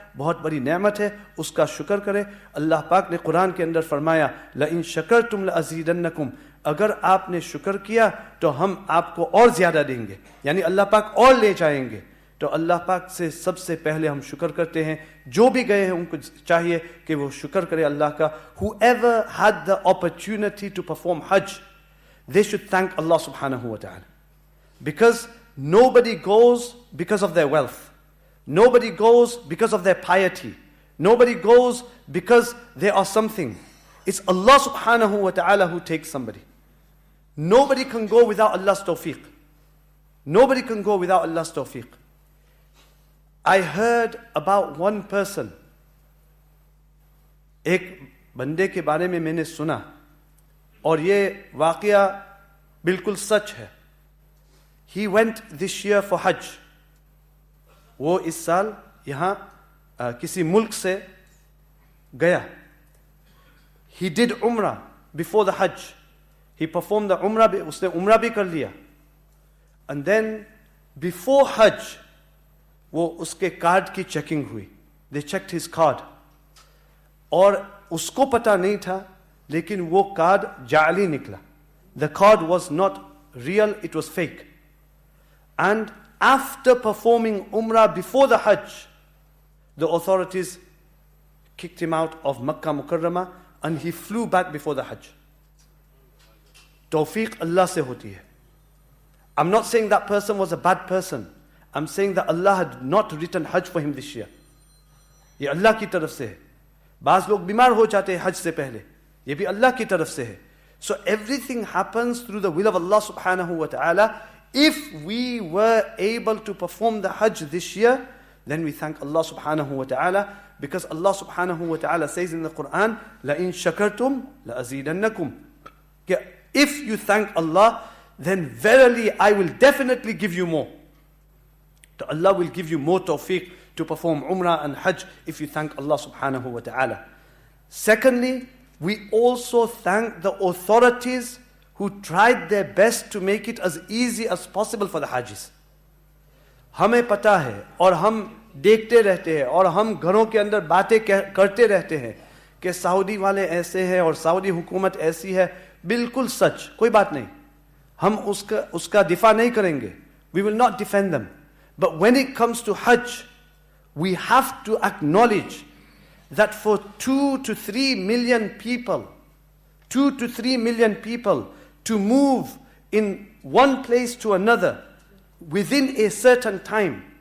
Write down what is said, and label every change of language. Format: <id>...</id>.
<hi>बहुत बड़ी नेमत है, उसका शुक्र करें। अल्लाह पाक ने कुरान के अंदर फरमाया</hi> <ar>लइन शकरतुम लअज़ीदन्नकुम,</ar> <hi>अगर आपने शुक्र किया तो हम आपको और ज़्यादा देंगे, यानी अल्लाह पाक और ले जाएंगे। तो अल्लाह पाक से सबसे पहले हम शुक्र करते हैं। जो भी गए हैं उनको चाहिए कि वो शुक्र करे अल्लाह का।</hi> <en>Whoever had the opportunity to perform Hajj, they should thank Allah subhanahu wa ta'ala, because nobody goes because of their wealth, nobody goes because of their piety, nobody goes because they are something. It's Allah subhanahu wa ta'ala who takes somebody. Nobody can go without Allah's tawfiq. Nobody can go without Allah's tawfiq. I heard about one person,</en> <hi>एक बंदे के बारे में मैंने सुना, और ये वाक़या बिल्कुल सच है।</hi> <en>He went this year for Hajj.</en> <hi>वो इस साल यहाँ किसी मुल्क से गया.</hi> <en>He did Umrah before the Hajj. He performed the Umrah,</en> <hi>उसने Umrah भी कर लिया.</hi> <en>And then before Hajj,</en> <hi>वो उसके कार्ड की चेकिंग हुई.</hi> <en>They checked his card.</en> <hi>और उसको पता नहीं था, लेकिन वो कार्ड जाली निकला.</hi> <en>The card was not real, it was fake. And after performing Umrah before the Hajj, the authorities kicked him out of Makkah Mukarramah and he flew back before the Hajj.</en> <hi>Tawfiq Allah se hoti hai.</hi> <en>I'm not saying that person was a bad person. I'm saying that Allah had not written Hajj for him this year.</en> <hi>ये अल्लाह की तरफ से है. बाज़ लोग बीमार हो जाते हैं हज से पहले, ये भी अल्लाह की तरफ से है.</hi> <en>So everything happens through the will of Allah subhanahu wa ta'ala. If we were able to perform the Hajj this year, then we thank Allah subhanahu wa ta'ala, because Allah subhanahu wa ta'ala says in the Quran,</en> <ar>لَإِن شَكَرْتُمْ لَأَزِيدَنَّكُمْ.</ar> <en>If you thank Allah, then verily I will definitely give you more. So Allah will give you more tawfiq to perform Umrah and Hajj if you thank Allah subhanahu wa ta'ala. Secondly, we also thank the authorities who tried their best to make it as easy as possible for the Hajjis.</en> <hi>हमें पता है और हम देखते रहते हैं और हम घरों के अंदर बातें करते रहते हैं कि सऊदी वाले ऐसे हैं और सऊदी हुकूमत ऐसी है. बिल्कुल सच, कोई बात नहीं. हम उसका दिफा नहीं करेंगे.</hi> <en>We will not defend them. But when it comes to Hajj, we have to acknowledge that for 2 to 3 million people, 2 to 3 million people to move in one place to another within a certain time.</en>